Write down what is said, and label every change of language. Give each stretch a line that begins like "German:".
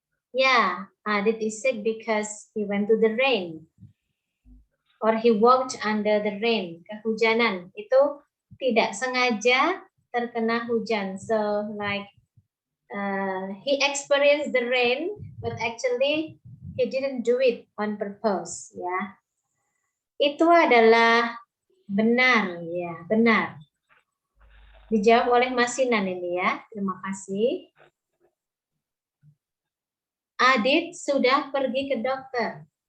English: Ya, Adit is sick because he went to the rain. Or he walked under the rain.
Indonesian: Kehujanan itu tidak sengaja terkena hujan.
English: So like he experienced the rain, but actually he didn't do it on purpose.
Indonesian: Ya, itu adalah benar ya, benar. Dijawab oleh Mas Sinan ini ya. Terima kasih. Adit sudah pergi ke dokter.